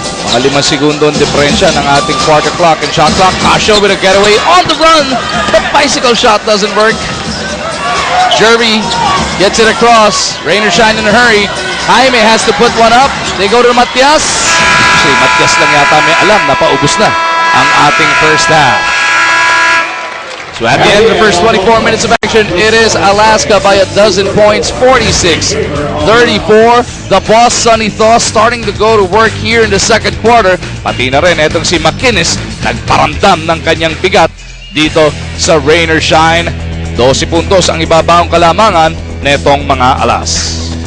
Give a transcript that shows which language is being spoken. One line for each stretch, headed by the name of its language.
Filipino: Mga 5 segundo ang diferensya ng ating quarter clock and shot clock.
English: Casio with a getaway on the run. The bicycle shot doesn't work. Jervy gets it across. Rainer Shine in a hurry. Jaime has to put one up. They go to Matias. Actually, Matias
Filipino: lang yata may alam na paubos na ang ating first half.
English: So at the end of the first 24 minutes of action, it is Alaska by 12 points, 46-34. The boss, Sonny Thaw, starting to go to work here in the second quarter.
Filipino: Pati na rin etong si McInnes, nagparamdam ng kanyang bigat dito sa Rain or Shine. 12 puntos ang ibabaong kalamangan netong mga Alas.